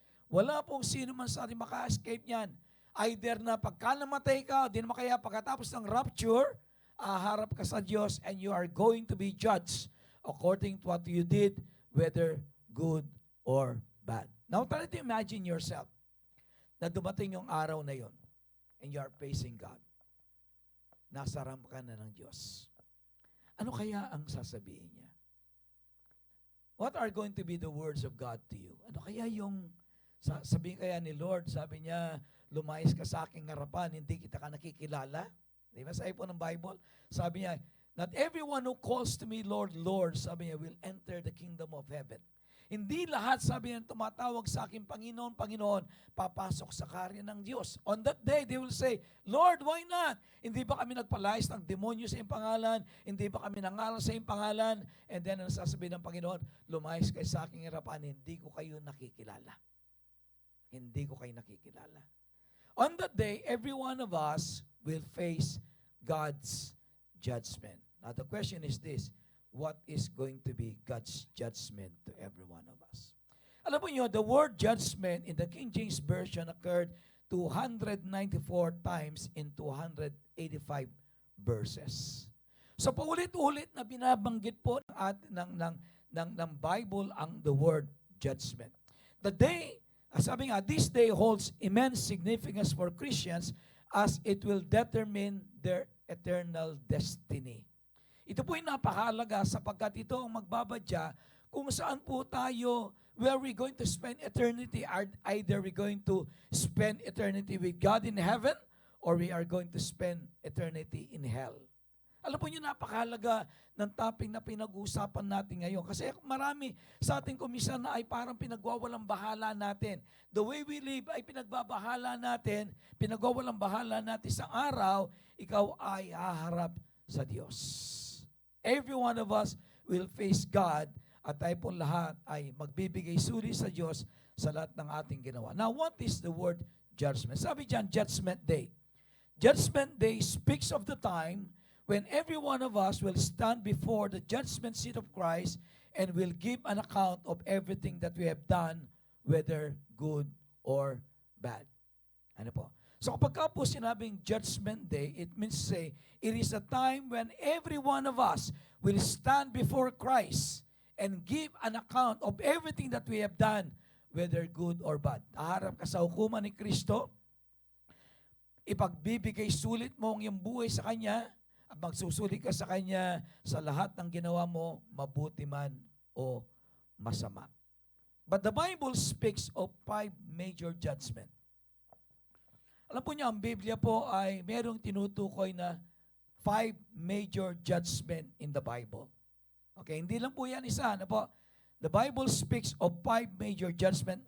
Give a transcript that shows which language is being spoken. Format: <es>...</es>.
<tl>Wala pong sino man sa ating maka-escape niyan. Either na pagka namatay ka, di naman kaya pagkatapos ng rapture, harap ka sa Diyos</tl> <en>and you are going to be judged according to what you did, whether good or bad. Now, try to imagine yourself</en> <tl>na dumating yung araw na yon</tl> <en>and you are facing God.</en> <tl>Nasa harap ka na ng Diyos. Ano kaya ang sasabihin niya?</tl> <en>What are going to be the words of God to you?</en> <tl>Ano kaya yung sabihin kaya ni Lord, sabi niya, lumayas ka sa aking harapan, hindi kita ka nakikilala? Di ba? Sabi po ng Bible, sabi niya,</tl> <en>not everyone who calls to me, Lord, Lord,</en> <tl>sabi niya,</tl> <en>will enter the kingdom of heaven.</en> <tl>Hindi lahat, sabi niya, tumatawag sa akin, Panginoon, Panginoon, papasok sa karya ng Diyos.</tl> <en>On that day, they will say, Lord, why not?</en> <tl>Hindi ba kami nagpalayas ng demonyo sa iyong pangalan? Hindi ba kami nangaral sa iyong pangalan? And then, ang sasabihin ng Panginoon, lumayas kayo sa aking harapan, hindi ko kayo nakikilala. Hindi ko kayo nakikilala.</tl> <en>On that day, every one of us will face God's judgment. Now, the question is this, what is going to be God's judgment to every one of us?</en> <tl>Alam mo nyo,</tl> <en>the word judgment in the King James Version occurred 294 times in 285 verses.</en> <tl>So paulit-ulit na binabanggit po ng Bible ang the word judgment.</tl> <en>The day,</en> <tl>sabi nga,</tl> <en>this day holds immense significance for Christians as it will determine their eternal destiny.</en> <tl>Ito po ay napakahalaga sapagkat ito ang magbabadya kung saan po tayo,</tl> <en>where we going to spend eternity. Either we going to spend eternity with God in heaven or we are going to spend eternity in hell.</en> <tl>Alam po niyo, napakahalaga ng topic na pinag-uusapan natin ngayon. Kasi marami sa ating komisyon na ay parang pinagwawalang bahala natin.</tl> <en>The way we live</en> <tl>ay pinagbabahala natin, pinagwawalang bahala natin sa araw, ikaw ay haharap sa Diyos.</tl> <en>Every one of us will face God</en> <tl>at tayo po lahat ay magbibigay suri sa Diyos sa lahat ng ating ginawa.</tl> <en>Now, what is the word judgment?</en> <tl>Sabi dyan,</tl> <en>Judgment Day. Judgment Day speaks of the time when every one of us will stand before the judgment seat of Christ and will give an account of everything that we have done, whether good or bad.</en> <tl>Ano po?</tl> <en>So</en> <tl>kapag po sinabing</tl> <en>Judgment Day, it means to say, it is a time when every one of us will stand before Christ and give an account of everything that we have done, whether good or bad.</en> <tl>Haharap ka sa hukuman ni Kristo, ipagbibigay sulit mo ang iyong buhay sa Kanya, at magsusulit ka sa Kanya sa lahat ng ginawa mo, mabuti man o masama.</tl> <en>But the Bible speaks of 5 major judgments.</en> <tl>Alam po niyo, ang Biblia po ay merong tinutukoy na 5 major judgment</tl> <en>in the Bible. Okay,</en> <tl>hindi lang po yan isa. Ano po?</tl> <en>The Bible speaks of 5 major judgment.</en>